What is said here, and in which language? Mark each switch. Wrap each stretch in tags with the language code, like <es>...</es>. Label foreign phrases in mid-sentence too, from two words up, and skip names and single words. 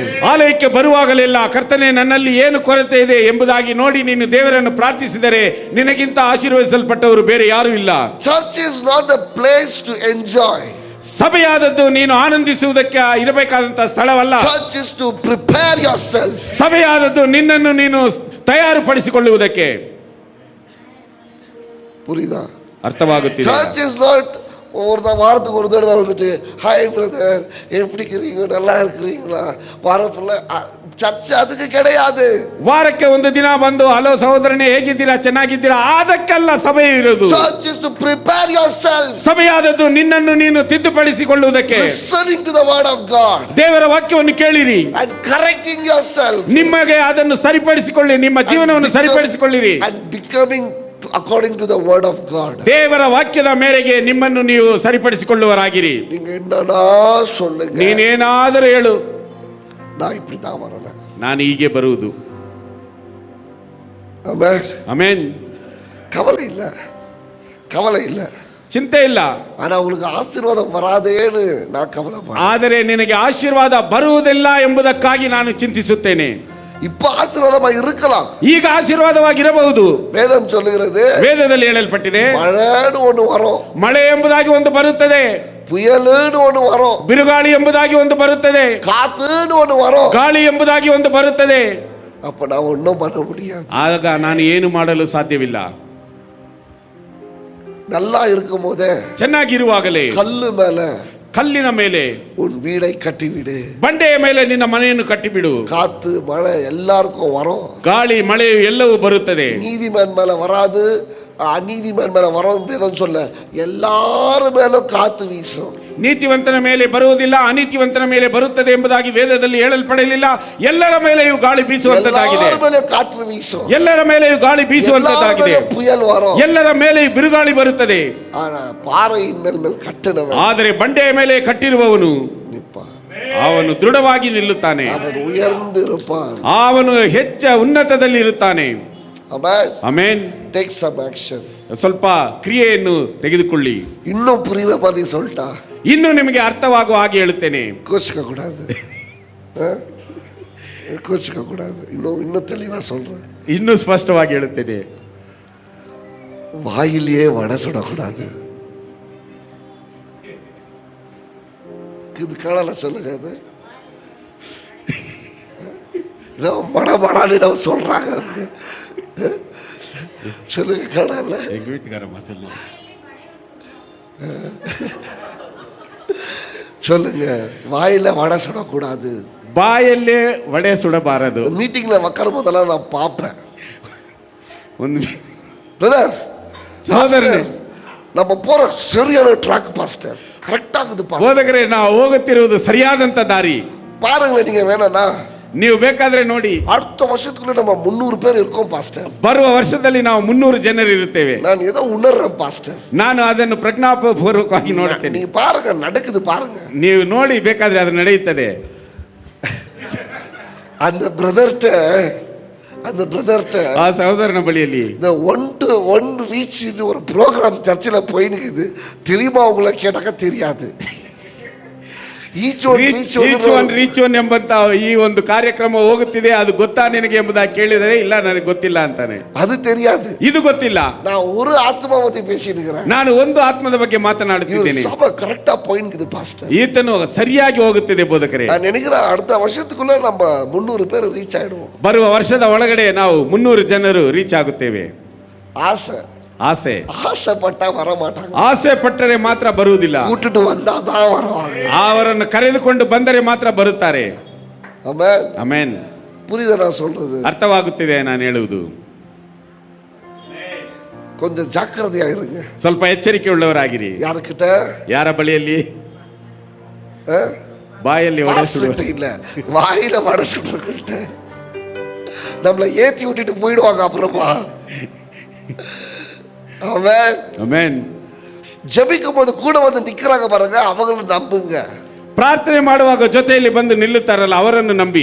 <kn>ಆಲಯಕ್ಕೆ ಬರುವಾಗಲೆಲ್ಲ ಕರ್ತನೆ ನನ್ನಲ್ಲಿ ಏನು ಕೊರತೆ ಇದೆ ಎಂಬುದಾಗಿ ನೋಡಿ ನೀನು ದೇವರನ್ನು ಪ್ರಾರ್ಥಿಸಿದರೆ ನಿನಗಿಂತ ಆಶೀರ್ವದಿಸಲ್ಪಟ್ಟವರು ಬೇರೆ ಯಾರೂ ಇಲ್ಲ.</kn> <en>Church is not a place to enjoy.</en> <kn>ಸಭೆಯಾದದ್ದು ನೀನು ಆನಂದಿಸುವುದಕ್ಕೆ ಇರಬೇಕಾದಂತಹ ಸ್ಥಳವಲ್ಲ.</kn> <en>Church is to prepare yourself.</en> <kn>ಸಭೆಯಾದದ್ದು ನಿನ್ನನ್ನು ನೀನು ತಯಾರುಪಡಿಸಿಕೊಳ್ಳುವುದಕ್ಕೆ.</kn> <ta>புரியுதா?</ta> <kn>ಅರ್ಥವಾಗುತ್ತಿದೆ.</kn> <en>Church is not</en> <ta>ஒரு வாரத்துக்கு ஒரு தடவை வந்துட்டு</ta> <en>hi brother</en> <ta>எப்படி இருக்கிறீங்க, நல்லா இருக்கிறீங்களா, வாரம் ஃபுல்லா சர்ச் அதுக்கு கிடையாது.</ta> <kn>ವಾರಕ್ಕೆ ಒಂದು ದಿನ ಬಂದು ಹಲೋ ಸಹೋದರನೇ ಹೇಗಿದ್ದೀರಾ ಚೆನ್ನಾಗಿದ್ದೀರಾ ಅದಕ್ಕೆಲ್ಲ ಸಭೆ ಇರೋದು.</kn> <en>Church is to prepare yourself.</en> <kn>ಸಭೆಯಾದದ್ದು ನಿನ್ನನ್ನು ನೀನು ತಿದ್ದುಪಡಿಸಿಕೊಳ್ಳುವುದಕ್ಕೆ.</kn> <en>Listening to the word of God</en> <kn>ದೇವರ ವಾಕ್ಯವನ್ನು ಕೇಳಿರಿ</kn> <en>and correcting yourself</en> <kn>ನಿಮಗೆ ಅದನ್ನು ಸರಿಪಡಿಸಿಕೊಳ್ಳಿ, ನಿಮ್ಮ ಜೀವನವನ್ನು ಸರಿಪಡಿಸಿಕೊಳ್ಳಿರಿ</kn> <en>and becoming according to the word of God.</en> <kn>ದೇವರ ವಾಕ್ಯದ ಮೇರೆಗೆ ನಿಮ್ಮನ್ನು ನೀವು ಸರಿಪಡಿಸಿಕೊಳ್ಳುವರಾಗಿರಿ.</kn> <ta>நீங்க என்னடா சொல்லுங்க,</ta> <kn>ನೀನೇನಾದರೂ ಹೇಳು,</kn> <ta>நான் இப்படி தான் வரேன்.</ta> <kn>ನಾನು ಹೀಗೆ ಬರುವುದು.</kn> <ta>ஆமென்.</ta> <kn>ಆಮೆನ್.</kn> <ta>கவலை இல்ல, கவலை இல்ல.</ta> <kn>ಚಿಂತೆ ಇಲ್ಲ.</kn> <ta>ஆனா உங்களுக்கு ஆசீர்வாதம் வராதேன்னு நான் கவலைப்படுறேன்.</ta> <kn>ಆದರೆ ನಿನಗೆ ಆಶೀರ್ವಾದ ಬರುವುದಿಲ್ಲ ಎಂಬುದಕ್ಕಾಗಿ ನಾನು ಚಿಂತಿಸುತ್ತೇನೆ.</kn> <ta>இப்ப ஆசீர்வாதமா இருக்கலாம்,</ta> <kn>ಈಗ ಆಶೀರ್ವಾದವಾಗಿರಬಹುದು.</kn> <ta>வேதம் சொல்லுகிறது</ta> <kn>ವೇದದಲ್ಲಿ ಹೇಳಲ್ಪಟ್ಟಿದೆ</kn> <ta>மழைன்னு ஒண்ணு வரும்,</ta> <kn>ಮಳೆ ಎಂಬುದಾಗಿ ಒಂದು ಬರುತ್ತದೆ,</kn> <ta>புயலுன்னு ஒண்ணு வரும்,</ta> <kn>ಬಿರುಗಾಳಿ ಎಂಬುದಾಗಿ ಒಂದು ಬರುತ್ತದೆ,</kn> <ta>காத்துன்னு ஒண்ணு வரும்.</ta> <kn>ಗಾಳಿ ಎಂಬುದಾಗಿ ಒಂದು ಬರುತ್ತದೆ.</kn> <ta>அப்ப நான் ஒண்ணும் பண்ண முடியாது.</ta> <kn>ಆಗ ನಾನು ಏನು ಮಾಡಲು ಸಾಧ್ಯವಿಲ್ಲ.</kn> <ta>நல்லா இருக்கும் போதே</ta> <kn>ಚೆನ್ನಾಗಿರುವಾಗಲೇ</kn> <ta>கல்லு மேல</ta> <kn>ಕಲ್ಲಿನ ಮೇಲೆ</kn> <ta>உன் வீடை கட்டிவிடு,</ta> <kn>ಬಂಡೆಯ ಮೇಲೆ ನಿನ್ನ ಮನೆಯನ್ನು ಕಟ್ಟಿಬಿಡು.</kn> <ta>காத்து மழை எல்லாருக்கும் வரும்,</ta> <kn>ಗಾಳಿ ಮಳೆ ಎಲ್ಲವೂ ಬರುತ್ತದೆ.</kn> <ta>நீதிமான் மேல வராது, அநீதிமான் மேல வரும் வேதம் சொல்ல, எல்லாரும் மேலும் காத்து வீசும்.</ta> <kn>ನೀತಿವಂತನ ಮೇಲೆ ಬರುವುದಿಲ್ಲ, ಅನೀತಿವಂತನ ಮೇಲೆ ಬರುತ್ತದೆ ಎಂಬುದಾಗಿ ವೇದದಲ್ಲಿ ಹೇಳಲ್ಪಡಲಿಲ್ಲ. ಎಲ್ಲರ ಮೇಲೆಯೂ ಗಾಳಿ ಬೀಸುವಂತದ್ದಾಗಿದೆ.</kn> <ta>எல்லாரும் மேல காற்று வீசும்,</ta> <kn>ಎಲ್ಲರ ಮೇಲೆಯೂ ಗಾಳಿ ಬೀಸುವಂತದ್ದಾಗಿದೆ.</kn> <ta>எல்லாரும் மேல புயல் வரும்.</ta> <kn>ಎಲ್ಲರ ಮೇಲೆಯೂ ಬಿರುಗಾಳಿ ಬರುತ್ತದೆ.</kn> <ta>ஆனா பாறையின் மேல் கட்டினவன்</ta> <kn>ಆದರೆ ಬಂಡೆಯ ಮೇಲೆ ಕಟ್ಟಿರುವವನು</kn> <ta>நிற்பான்,</ta> <kn>ಅವನು ದೃಢವಾಗಿ ನಿಲ್ಲುತ್ತಾನೆ,</kn> <ta>அவன் உயர்ந்து இருப்பான்.</ta> <kn>ಅವನು ಹೆಚ್ಚ ಉನ್ನತದಲ್ಲಿ ಇರುತ್ತಾನೆ.</kn> <ta>ஆமென்.</ta> <kn>ಆಮೆನ್.</kn> <en>Take some action.</en> <kn>ಸ್ವಲ್ಪ ಕ್ರಿಯೆಯನ್ನು ತೆಗೆದುಕೊಳ್ಳಿ.</kn> <ta>இன்னும் புரியுத மாதிரி சொல்லிட்டா</ta> <kn>ಇನ್ನು ನಿಮಗೆ ಅರ್ಥವಾಗುವ ಹಾಗೆ ಹೇಳುತ್ತೇನೆ.</kn> <ta>கோச்சிக்க கூடாது, கோச்சிக்க கூடாது. இன்னும் தெளிவா சொல்றேன்,</ta> <kn>ಇನ್ನೂ ಸ್ಪಷ್ಟವಾಗಿ ಹೇಳುತ್ತೇನೆ.</kn> <ta>வாயிலேயே வடை சுடக்கூடாது. இது காணல சொல்லுங்க, அது மடமடான்னு சொல்றாங்க, சொல்லுங்க காணல. எங்க வீட்டுக்காரம்மா சொல்லு. சொல்லுங்க, வாயில வடை சுடக்கூடாது.</ta> <kn>ಬಾಯಲ್ಲೇ ವಡೆ ಸುಡಬಾರದು.</kn> <ta>மீட்டிங்ல உட்காரும் போதெல்லாம் நான் பார்ப்பேன்,</ta> <kn>ಒಂದು</kn> <ta>பிரதர் சகோதரனே, நம்ம போற சரியான</ta> <en>track pastor,</en> <ta>கரெக்டா இருக்குது பாஸ்டர்.</ta> <kn>ಹೋದಗರೆ ನಾವು ಹೋಗುತ್ತಿರುವುದು ಸರಿಯಾದಂತ ದಾರಿ.</kn> <ta>பாருங்களேன், நீங்க வேணானா</ta> <kn>ನೀವು ಬೇಕಾದ್ರೆ ನೋಡಿ,</kn> <ta>அடுத்த வருஷத்துக்குள்ள நம்ம 300 பேர் இருக்கோம் பாஸ்டர்.</ta> <kn>ಬರುವ ವರ್ಷದಲ್ಲಿ ನಾವು 300 ಜನರು ಇರುತ್ತೇವೆ.</kn> <ta>நான் ஏதோ உணர்றேன் பாஸ்டர்.</ta> <kn>ನಾನು ಅದನ್ನು ಪ್ರಜ್ಞಾಪೂರ್ವಕವಾಗಿ ನೋಡುತ್ತೇನೆ.</kn> <ta>நீங்க பாருங்க, நடக்குது பாருங்க.</ta> <kn>ನೀವು ನೋಡಿ, ಬೇಕಾದ್ರೆ ಅದು ನಡೆಯುತ್ತದೆ.</kn> <ta>அந்த பிரதர்ட்ட</ta> <kn>ಆ ಸಹೋದರನ ಬಳಿಯಲ್ಲಿ</kn> <ta>இந்த</ta> <en>one to one reach</en> <ta>ஒரு ப்ரோக்ராம் சர்ச்சில் போயினுக்குது. தெரியுமா உங்களை கேட்டாக்க தெரியாது.</ta> <en>each one</en> <kn>ಎಂಬಂತ ಈ ಒಂದು ಕಾರ್ಯಕ್ರಮ ಹೋಗುತ್ತಿದೆ, ಅದು ಗೊತ್ತಾ ನಿನಗೆ ಎಂಬುದಾಗಿ ಕೇಳಿದರೆ ಇಲ್ಲ ನನಗೆ ಗೊತ್ತಿಲ್ಲ ಅಂತಾನೆ.</kn> <ta>ಅದು தெரியாது,</ta> <kn>ಇದು ಗೊತ್ತಿಲ್ಲ.</kn> <ta>நான் ஒரு ஆத்மா பத்தி பேசியிருக்கிறேன்,</ta> <kn>ನಾನು ಒಂದು ಆತ್ಮದ ಬಗ್ಗೆ ಮಾತನಾಡುತ್ತಿದ್ದೇನೆ.</kn> <ta>சபை கரெக்டா போயினுக்குது பாஸ்டர்.</ta> <kn>ಈತನು ಸರಿಯಾಗಿ ಹೋಗುತ್ತಿದೆ ಬೋಧಕರೇ.</kn> <ta>நான் நினைக்கிறேன் அடுத்த வருஷத்துக்குள்ள நம்ம 300 பேர் ரீச் ஆயிடுவோம்.</ta> <kn>ಬರುವ ವರ್ಷದ ಒಳಗಡೆ ನಾವು 300 ಜನರು ರೀಚ್ ಆಗುತ್ತೇವೆ. ಆಸೆ, ಆಸೆ.</kn> <ta>ஆசைப்பட்டா வர மாட்டாங்க,</ta> <kn>ಆಸೆ ಪಟ್ಟರೆ ಮಾತ್ರ ಬರುವುದಿಲ್ಲ,</kn> <ta>கூட்டிட்டு வந்தாதான் வருவாங்க.</ta> <kn>ಅವರನ್ನು ಕರೆದುಕೊಂಡು ಬಂದರೆ ಮಾತ್ರ ಬರುತ್ತಾರೆ.</kn> <ta>ஆமென்.</ta> <kn>ಆಮೆನ್.</kn> <ta>புரியுதா நான் சொல்றது?</ta> <kn>ಅರ್ಥವಾಗುತ್ತಿದೆ ನಾನು ಹೇಳುವುದು.</kn> <ta>கொஞ்சம் ஜாக்கிரதையா இருங்க.</ta> <kn>ಸ್ವಲ್ಪ ಎಚ್ಚರಿಕೆ ಉಳ್ಳವರಾಗಿರಿ.</kn> <ta>யாருக்கிட்ட?</ta> <kn>ಯಾರ ಬಳಿಯಲ್ಲಿ? ಬಾಯಲ್ಲಿ ಒಡೆಸುವ,</kn> <ta>பாஸ்டர்கிட்ட இல்ல, வாயில வடசுக்கிட்ட நம்மளை ஏத்தி விட்டுட்டு போயிடுவாங்க அப்புறமா. ஆமென்.</ta> <kn>ಆಮೆನ್.</kn> <ta>ஜெபிக்கும் போது கூட வந்து நிக்கிறாங்க பாருங்க, அவங்கள நம்புங்க.</ta> <kn>ಪ್ರಾರ್ಥನೆ ಮಾಡುವಾಗ ಜೊತೆಯಲ್ಲಿ ಬಂದು ನಿಲ್ಲುತ್ತಾರಲ್ಲ ಅವರನ್ನು ನಂಬಿ.</kn>